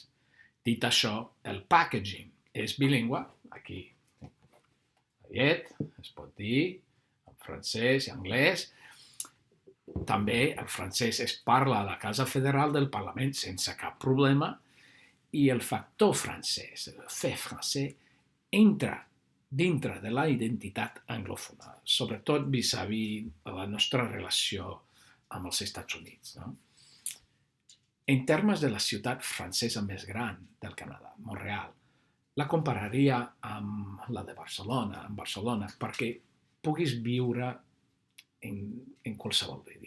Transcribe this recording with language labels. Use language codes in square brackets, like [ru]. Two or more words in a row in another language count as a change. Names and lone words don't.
[ca] Dit això, el packaging és bilingüe, aquí es pot dir en francès i anglès. També el francès es parla a la Casa Federal del Parlament sense cap problema i el factor francès, el [fr] fait français, [ca] entra dintre de la identitat anglòfona, sobretot vis-à-vis la nostra relació amb els Estats Units. No? En termes de la ciutat francesa més gran del Canadà, Montreal, la compararia amb la de Barcelona, perquè puguis viure en qualsevol idioma.